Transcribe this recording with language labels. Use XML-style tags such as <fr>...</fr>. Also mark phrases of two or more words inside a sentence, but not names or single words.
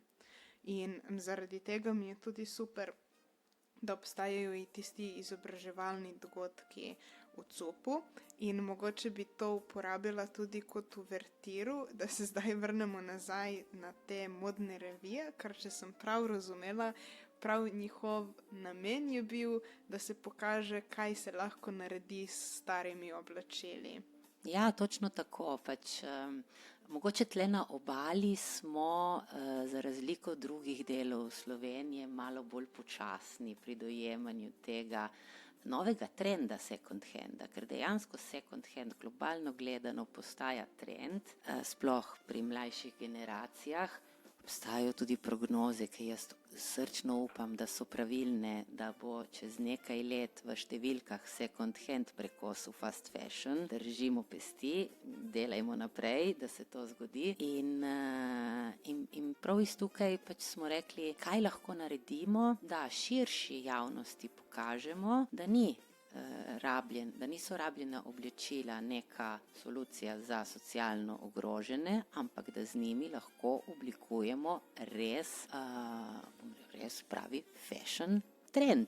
<sl>In zaradi tega mi je tudi super, da obstajajo i tisti izobraževalni dogodki v CUP-u in mogoče bi to uporabila tudi kot uvertiru, da se zdaj vrnemo nazaj na te modne revije, ker če sem prav razumela, prav njihov namen je bil, da se pokaže, kaj se lahko naredi s starimi oblačili. Ja, točno tako. Mogoče tle na obali smo za razliko od drugih delov Slovenije malo bolj počasni pri dojemanju tega novega trenda</sl> <en>second handa,</en> <sl>ker dejansko</sl> <en>second hand</en> <sl>globalno gledano postaja trend, sploh pri mlajših generacijah. Obstajajo tudi prognoze, ki jaz srčno upam, da so pravilne, da bo čez nekaj let v številkah</sl> <en>second hand</en> <sl>prekosil</sl> <en>fast fashion.</en> <sl>Držimo pesti, delajmo naprej, da se to zgodi. In prav iz tukaj smo rekli, kaj lahko naredimo, da širši javnosti pokažemo, da niso rabljena oblačila neka solucija za socialno ogrožene, ampak da z njimi lahko oblikujemo res pravi</sl> <en>fashion trend.</en>